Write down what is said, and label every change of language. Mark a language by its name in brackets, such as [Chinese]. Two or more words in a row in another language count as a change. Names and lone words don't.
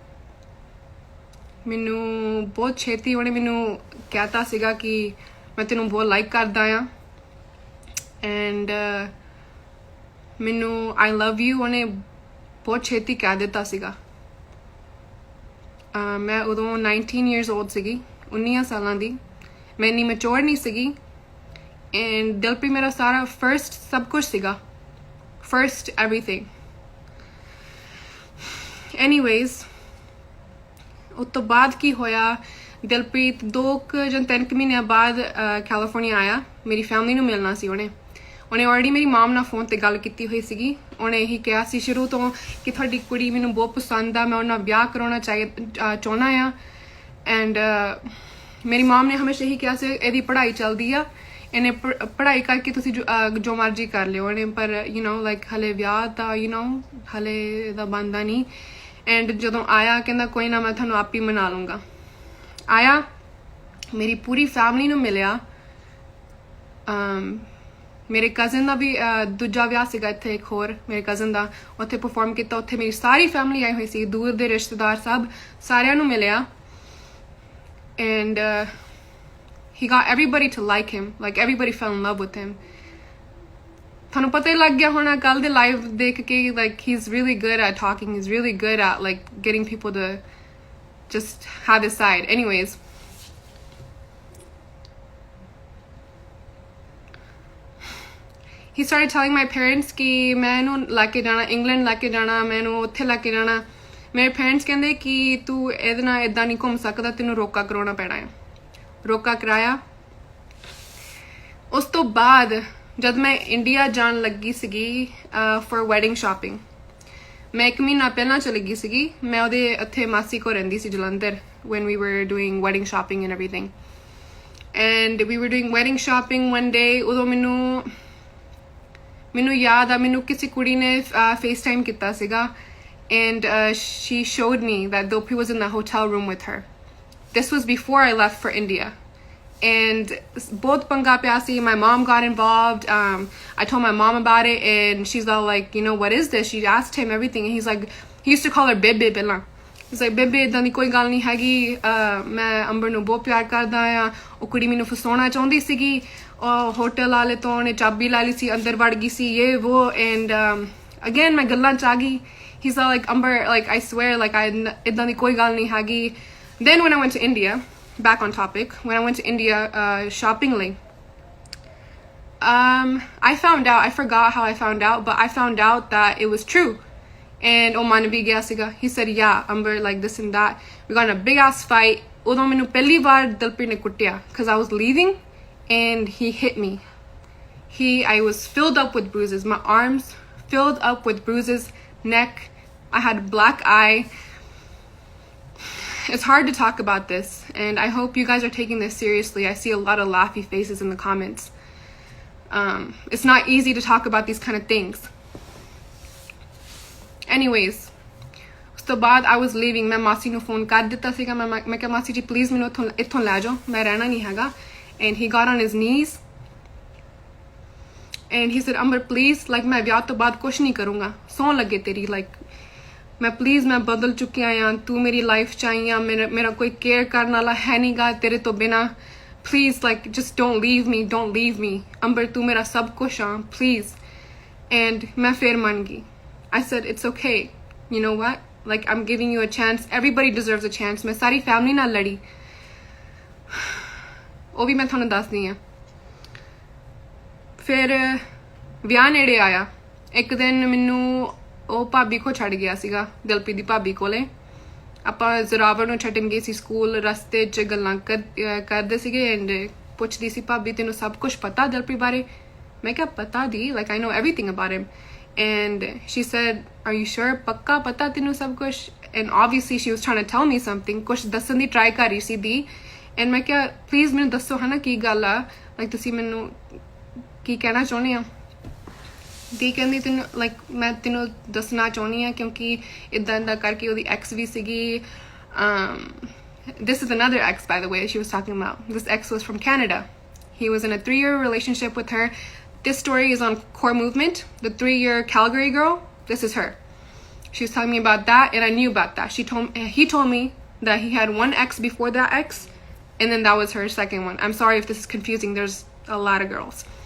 [Punjabi] ਮੈਨੂੰ ਬਹੁਤ ਛੇਤੀ ਉਹਨੇ ਮੈਨੂੰ ਕਹਿਤਾ ਸੀਗਾ ਕਿ ਮੈਂ ਤੈਨੂੰ ਬਹੁਤ ਲਾਈਕ ਕਰਦਾ ਆ and ਮੈਨੂੰ [English] I love you [Punjabi] ਉਹਨੇ ਬਹੁਤ ਛੇਤੀ ਕਹਿ ਦਿੱਤਾ ਸੀਗਾ। ਮੈਂ ਉਦੋਂ [English] 19 years old [Punjabi] ਸੀਗੀ, 19 ਸਾਲਾਂ ਦੀ। ਮੈਂ ਇੰਨੀ ਮੈਚੋਰ ਨਹੀਂ ਸੀਗੀ and ਦਿਲਪ੍ਰੀਤ ਮੇਰਾ ਸਾਰਾ ਫਰਸਟ ਸਭ ਕੁਝ ਸੀਗਾ, [English] first everything. [Punjabi] Anyways, ਉਸ ਤੋਂ ਬਾਅਦ ਕੀ ਹੋਇਆ, ਦਿਲਪ੍ਰੀਤ 2 ਜਾਂ 3 ਮਹੀਨਿਆਂ ਬਾਅਦ ਕੈਲੀਫੋਰਨੀਆ ਆਇਆ। ਮੇਰੀ ਫੈਮਿਲੀ ਨੂੰ ਮਿਲਣਾ ਸੀ ਉਹਨੇ ਆਲਰੇਡੀ ਮੇਰੀ ਮਾਮ ਨਾਲ ਫੋਨ ਤੇ ਗੱਲ ਕੀਤੀ ਹੋਈ ਸੀਗੀ। ਉਹਨੇ ਇਹੀ ਕਿਹਾ ਸੀ ਸ਼ੁਰੂ ਤੋਂ ਕਿ ਤੁਹਾਡੀ ਕੁੜੀ ਮੈਨੂੰ ਬਹੁਤ ਪਸੰਦ ਆ, ਮੈਂ ਉਹਨਾਂ ਨਾਲ ਵਿਆਹ ਕਰਾਉਣਾ ਚਾਹੁੰਦਾ ਆ and ਮੇਰੀ ਮਾਮ ਨੇ ਹਮੇਸ਼ਾ ਇਹੀ ਕਿਹਾ ਸੀ ਇਹਦੀ ਪੜ੍ਹਾਈ ਚੱਲਦੀ ਆ, ਇਹਨੇ ਪੜ੍ਹਾਈ ਕਰਕੇ ਤੁਸੀਂ ਜੋ ਮਰਜ਼ੀ ਕਰ ਲਿਓ ਇਹਨੇ, ਪਰ [English] you know like [Punjabi] ਹਲੇ ਵਿਆਹ ਤਾਂ [English] you know [Punjabi] ਹਲੇ ਇਹਦਾ ਬਣਦਾ ਨਹੀਂ। and ਜਦੋਂ ਆਇਆ ਕਹਿੰਦਾ ਕੋਈ ਨਾ ਮੈਂ ਤੁਹਾਨੂੰ ਆਪ ਹੀ ਮਨਾ ਲੂੰਗਾ। ਆਇਆ, ਮੇਰੀ ਪੂਰੀ ਫੈਮਿਲੀ ਨੂੰ ਮਿਲਿਆ। ਮੇਰੇ ਕਜ਼ਨ ਦਾ ਵੀ ਦੂਜਾ ਵਿਆਹ ਸੀਗਾ ਇੱਥੇ, ਇੱਕ ਹੋਰ ਮੇਰੇ ਕਜ਼ਨ ਦਾ, ਉੱਥੇ ਪਰਫਾਰਮ ਕੀਤਾ। ਉੱਥੇ ਮੇਰੀ ਸਾਰੀ ਫੈਮਿਲੀ ਆਈ ਹੋਈ ਸੀ, ਦੂਰ ਦੇ ਰਿਸ਼ਤੇਦਾਰ ਸਭ, ਸਾਰਿਆਂ ਨੂੰ ਮਿਲਿਆ [English] and he got everybody to like him, like everybody fell in love with him. ਤੁਹਾਨੂੰ ਪਤਾ ਹੀ ਲੱਗ ਗਿਆ ਹੋਣਾ ਕੱਲ ਦੇ ਲਾਈਵ ਦੇਖ ਕੇ like he's really good at talking, he's really good at like getting people to just have his side. Anyways, he started telling my parents [Punjabi] ਕਿ ਮੈਂ ਇਹਨੂੰ ਲੈ ਕੇ ਜਾਣਾ ਇੰਗਲੈਂਡ, ਲੈ ਕੇ ਜਾਣਾ ਮੈਂ ਇਹਨੂੰ ਉੱਥੇ ਲੈ ਕੇ ਜਾਣਾ। ਮੇਰੇ ਪੇਰੈਂਟਸ ਕਹਿੰਦੇ ਕਿ ਤੂੰ ਇਹਦੇ ਨਾਲ ਇੱਦਾਂ ਨਹੀਂ ਘੁੰਮ ਸਕਦਾ, ਤੈਨੂੰ ਰੋਕਾ ਕਰਾਉਣਾ ਪੈਣਾ ਹੈ। ਰੋਕਾ ਕਰਾਇਆ। ਉਸ ਤੋਂ ਬਾਅਦ ਜਦ ਮੈਂ ਇੰਡੀਆ ਜਾਣ ਲੱਗੀ ਸੀਗੀ [English] for wedding shopping, [Punjabi] ਮੈਂ 1 ਮਹੀਨਾ ਪਹਿਲਾਂ ਚਲੀ ਗਈ ਸੀਗੀ। ਮੈਂ ਉਹਦੇ ਉੱਥੇ ਮਾਸੀ ਕੋਲ ਰਹਿੰਦੀ ਸੀ ਜਲੰਧਰ [English] when we were doing wedding shopping and everything. And we were doing wedding shopping one day. [Punjabi] ਉਦੋਂ ਮੈਨੂੰ ਯਾਦ ਆ ਮੈਨੂੰ ਕਿਸੇ ਕੁੜੀ ਨੇ FaceTime ਕੀਤਾ ਸੀਗਾ [English] and she showed me that Dilpreet was in the hotel room with her. This was before I left for India. And both panga pyasi, my mom got involved. I told my mom about it and she's all like, you know, what is this? She asked him everything and he's like, he used to call her bebe [Punjabi] ਪਹਿਲਾਂ [English] he's like bebe [Punjabi] ਇਦਾਂ ਦੀ ਕੋਈ ਗੱਲ ਨਹੀਂ ਹੈਗੀ ਮੈਂ ਅੰਬਰ ਨੂੰ ਬਹੁਤ ਪਿਆਰ ਕਰਦਾ ਆ ਉਹ ਕੁੜੀ ਮੈਨੂੰ ਫਸਾਉਣਾ ਚਾਹੁੰਦੀ ਸੀਗੀ ਹੋਟਲ ਵਾਲੇ ਤੋਂ ਉਹਨੇ ਚਾਬੀ ਲੈ ਲਈ ਸੀ ਅੰਦਰ ਵੜ ਗਈ ਸੀ ਇਹ ਉਹ [English] and again [Punjabi] ਮੈਂ ਗੱਲਾਂ ਚ ਆ ਗਈ [English] he's all like Amber like I [Punjabi] swear like I ਇਦਾਂ ਦੀ ਕੋਈ ਗੱਲ ਨਹੀਂ ਹੈਗੀ [English] then when I went to India back on topic when I went to India shopping [Punjabi] ਲਈ [English] I found out I forgot how I found out but I found out that it was true and Oman [Punjabi] ਭੀ ਗਿਆ ਸੀਗਾ [English] he said yeah Amber like this and that we got in a big ass fight [Punjabi] ਉਦੋਂ ਮੈਨੂੰ ਪਹਿਲੀ ਬਾਰ ਦਲਪ੍ਰੀਤ ਨੇ ਕੁੱਟਿਆ [English] because I was leaving and he hit me I was filled up with bruises my arms filled up with bruises neck I had black eye it's hard to talk about this and I hope you guys are taking this seriously I see a lot of laughy faces in the comments it's not easy to talk about these kind of things [Punjabi] anyways ਉਸ ਤੋਂ ਬਾਅਦ [English] I was leaving [Punjabi] ਮੈਂ ਮਾਸੀ ਨੂੰ ਫੋਨ ਕਰ ਦਿੱਤਾ ਸੀਗਾ ਮੈਂ ਕਿਹਾ ਮਾਸੀ ਜੀ ਪਲੀਜ਼ ਮੈਨੂੰ ਇੱਥੋਂ ਲੈ ਜਾਓ ਮੈਂ ਰਹਿਣਾ ਨਹੀਂ ਹੈਗਾ [English] and he got on his knees and he said Amber please like [Punjabi] ਮੈਂ ਵਿਆਹ ਤੋਂ ਬਾਅਦ ਕੁਛ ਨਹੀਂ ਕਰੂੰਗਾ ਸੌਂ ਲੱਗੇ ਤੇਰੀ like ਮੈਂ ਪਲੀਜ਼ ਮੈਂ ਬਦਲ ਚੁੱਕਿਆ ਆ ਤੂੰ ਮੇਰੀ ਲਾਈਫ ਚ ਆਈ ਆ ਮੇਰਾ ਕੋਈ ਕੇਅਰ ਕਰਨ ਵਾਲਾ ਹੈ ਨਹੀਂਗਾ ਤੇਰੇ ਤੋਂ ਬਿਨਾ [English] please like just don't leave me Amber [Punjabi] ਤੂੰ ਮੇਰਾ ਸਭ ਕੁਛ ਆ please and ਮੈਂ ਫਿਰ ਮੰਨ ਗਈ [English] I said it's okay you know what like I'm giving you a chance everybody deserves a chance [Punjabi] ਮੈਂ ਸਾਰੀ ਫੈਮਿਲੀ ਨਾਲ ਲੜੀ ਉਹ ਵੀ ਮੈਂ ਤੁਹਾਨੂੰ ਦੱਸਦੀ ਆ ਫਿਰ ਵਿਆਹ ਨੇੜੇ ਆਇਆ ਇੱਕ ਦਿਨ ਮੈਨੂੰ ਉਹ ਭਾਬੀ ਕੋ ਛੱਡ ਗਿਆ ਸੀਗਾ ਦਿਲਪ੍ਰੀਤ ਦੀ ਭਾਬੀ ਕੋਲੇ ਆਪਾਂ ਜ਼ਰਾਵਰ ਨੂੰ ਛੱਡਣ ਗਏ ਸੀ ਸਕੂਲ ਰਸਤੇ 'ਚ ਗੱਲਾਂ ਕਰਦੇ ਸੀਗੇ ਐਂਡ ਪੁੱਛਦੀ ਸੀ ਭਾਬੀ ਤੈਨੂੰ ਸਭ ਕੁਝ ਪਤਾ ਦਿਲਪ੍ਰੀਤ ਬਾਰੇ ਮੈਂ ਕਿਹਾ ਪਤਾ ਦੀ [English] like I know everything about him and she said are you sure [Punjabi] ਪੱਕਾ ਪਤਾ ਤੈਨੂੰ ਸਭ ਕੁਝ [English] and obviously she was trying to tell me something [Punjabi] ਕੁਝ ਦੱਸਣ ਦੀ ਟਰਾਈ ਕਰ ਰਹੀ ਸੀ ਦੀ [English] and [Punjabi] ਮੈਂ ਕਿਹਾ ਪਲੀਜ਼ ਮੈਨੂੰ ਦੱਸੋ ਹਨਾ ਕੀ ਗੱਲ ਆ like ਤੁਸੀਂ ਮੈਨੂੰ ਕੀ ਕਹਿਣਾ ਚਾਹੁੰਦੇ ਆ ਦੀ ਕਹਿੰਦੀ ਤੈਨੂੰ ਲਾਈਕ ਮੈਂ ਤੈਨੂੰ ਦੱਸਣਾ ਚਾਹੁੰਦੀ ਹਾਂ ਕਿਉਂਕਿ ਇੱਦਾਂ ਕਰਕੇ ਉਹਦੀ ਐਕਸ ਵੀ ਸੀਗੀ [English] this is another ex by the way she was talking about this ex was from Canada he was in a 3-year relationship with her this story is on Core Movement the 3-year Calgary girl this is her she was telling me about that and I knew about that he told me that he had one ex before that ex and then that was her second one I'm sorry if this is confusing there's a lot of girls